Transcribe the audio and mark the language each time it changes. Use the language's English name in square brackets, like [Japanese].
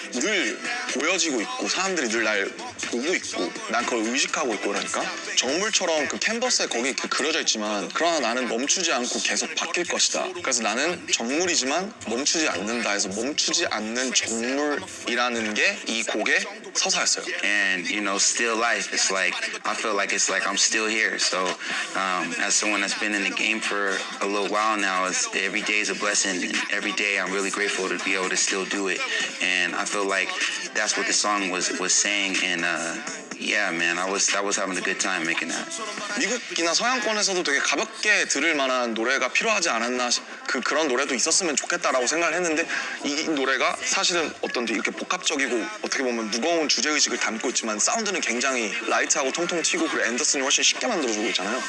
[Korean] 늘 보여지고 있고 사람들이 늘 날 보고 있고 난 그걸 의식하고 있고 그러니까 정물처럼 그 캔버스에 거기 이렇게 그려져 있지만 그러나 나는 멈추지 않고 계속 바뀔 것이다. 그래서 나는 정물이지만 멈추지 않는다 해서 멈추지 않는 정물이라는 게 이 곡의 서사였어요. [English] And you know, still life. It's like I feel like it's like I'm still here. So, as someone that's been in the game for a little while now, every day is a blessing, and every day I'm really grateful to be able to still do it. And I feel like that's what the song was saying. And yeah, man, I was having a good time making that. [Korean] 미국이나 서양권에서도 되게 가볍게 들을 만한 노래가 필요하지 않았나 그런 노래도 있었으면 좋겠다라고 생각을 했는데 이 노래가 사실은 어떤 이렇게 복합적이고 어떻게 보면 무거운 주제의식을 담고 있지만 사운드는 굉장히 라이트하고 통통 튀고 그리고 앤더슨이 훨씬 쉽게 만들어주고 있잖아요.